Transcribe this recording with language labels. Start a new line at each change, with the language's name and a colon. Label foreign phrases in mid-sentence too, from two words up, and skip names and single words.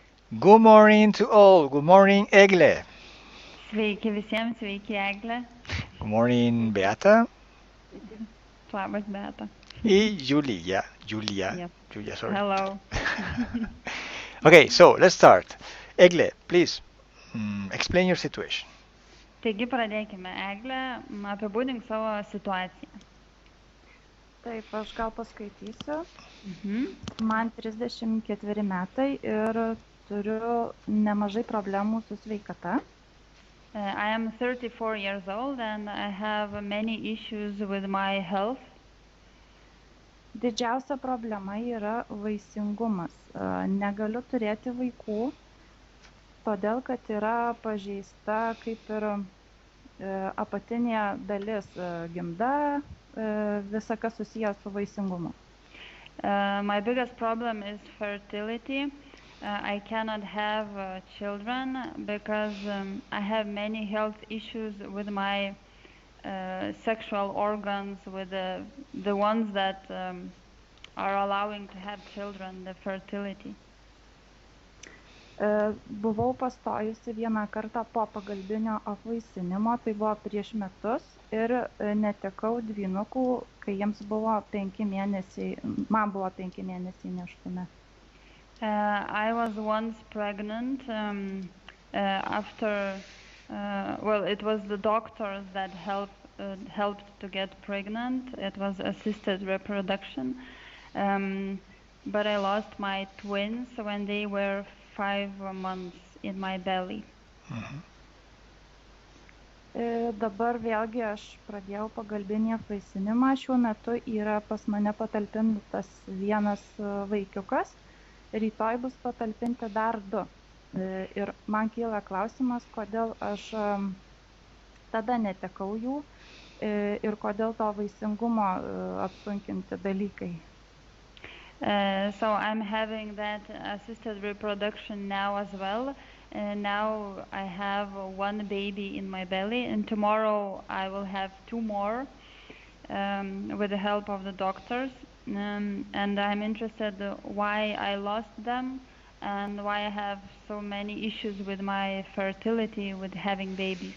English: Good morning to all. Good morning, Egle.
Lithuanian: Sveiki visiems, sveiki Eglė.
English: Good morning, Beata.
Lithuanian: Labas, Beata.
English: Y Julia. Julia. Yep. Julia, sorry. Hello. Okay, so let's start. Egle, please explain your situation.
Lithuanian: Taigi pradėkime. Eglė, apibūdink savo situaciją. Taip, aš gal paskaitysiu. Mhm. Man 34 metai ir turiu nemažai problemų su sveikata.
English: I am 34 years old and I have many issues with my health.
Lithuanian: Didžiausia problema yra vaisingumas. Negaliu turėti vaikų, todėl kad yra pažeista kaip ir apatinė dalis gimda, visa kas susijęs su vaisingumu.
English: My biggest problem is fertility. I cannot have children because I have many health issues with my sexual organs, with the ones that are allowing to have children, the fertility.
Lithuanian: Buvau pastojusi vieną kartą po pagalbinio apvaisinimo, tai buvo prieš metus ir netekau dvynukų, kai jiems buvo 5 mėnesiai, man buvo 5 mėnesiai nėštume.
English: I was once pregnant after, well, it was the doctors that helped to get pregnant. It was assisted reproduction. But I lost my twins when they were 5 months in my belly.
Lithuanian: Dabar vėlgi aš pradėjau pagalbinį apvaisinimą. Šiuo metu yra pas mane patalpintas vienas vaikiukas. Rytoj bus patalpinti dar 2. Ir man kyla klausimas, kodėl aš tada netekau jų ir kodėl to vaisingumo apsunkinti dalykai.
English: So I'm having that assisted reproduction now as well. Now I have 1 baby in my belly, and tomorrow I will have 2 more with the help of the doctors. And I'm interested why I lost them and why I have so many issues with my fertility with having babies.